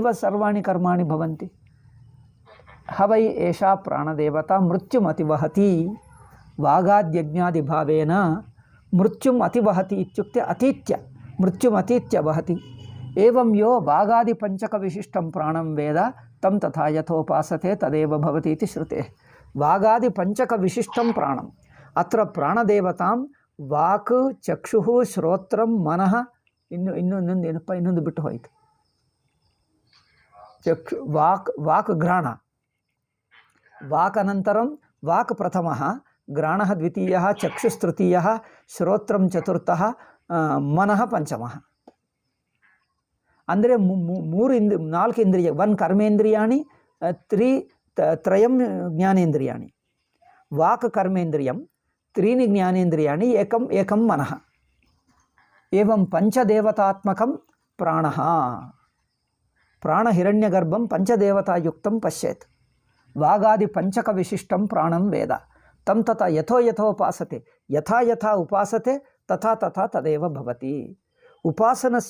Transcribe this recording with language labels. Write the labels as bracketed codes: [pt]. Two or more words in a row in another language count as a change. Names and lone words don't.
[sa] सर्वाणि कर्माणि भवन्ति ह वै एषा प्राणदेवता मृत्युम् अतिवहति वागाद्यज्ञादिभावेन मृत्युम् अतिवहति इत्युक्ते अतीत्य मृत्युम् अतीत्य वहति एवं यो वागादिपञ्चकविशिष्टं प्राणं वेद तं तथा यथोपासते तदेव भवति इति श्रुतेः वागादिपञ्चकविशिष्टं प्राणम् अत्र प्राणदेवतां वाक् चक्षुः श्रोत्रं मनः [kn] ಇನ್ನೊಂದು ಬಿಟ್ಟು ಹೋಯಿತು [sa] चक्षु वाक् घ्राण वाक् अनन्तरं वाक् प्रथमः घ्राणः द्वितीयः चक्षुस्तृतीयः श्रोत्रं चतुर्थः मनः पञ्चमः [kn] ಅಂದರೆ ನಾಲ್ಕು ಇಂದ್ರಿಯ [sa] ಒನ್ ಕರ್ಮೇಂದ್ರಿಯಾಣಿ ತ್ರಯಂ ಜ್ಞಾನೇಂದ್ರಿಯಾಣಿ ವಾಕ್ ಕರ್ಮೇಂದ್ರಿಯಂ त्रीणि ज्ञानेन्द्रियाणि एकं मनः एवं पंचदेवतात्मकं प्राणः प्राणहिरण्यगर्भं पंचदेवतायुक्तं पश्येत् वागादिपञ्चकविशिष्टं प्राणं वेद तं तथा यथोपसते यथा यथा उपासते तथा तथा तदेव भवति उपासनस्य